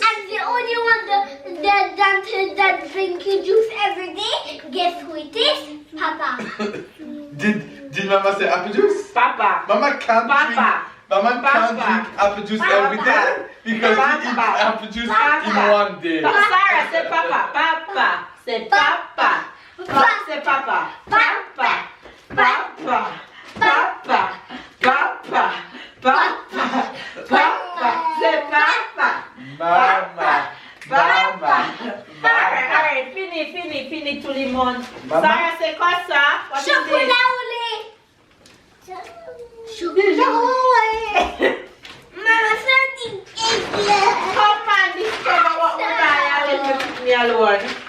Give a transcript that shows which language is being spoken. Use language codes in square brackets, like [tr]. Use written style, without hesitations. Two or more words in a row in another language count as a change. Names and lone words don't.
[en] I'm the only one that drink juice every day. Guess who it is? Papa. Did Mama say apple juice? Papa. Mama can't Papa. drink. Mama can't drink apple juice every day because he eats apple juice in one day. Sarah, say Papa. Papa. Say Papa. Papa. Say Papa. Papa. Papa. Papa. Papa. Papa. Papa. Say Papa. Mama. Mama. Alright, fini to limon. Sarah, say Costa. What is this? Chocolate. Mama, something Come on, discover what we buy and let me alone.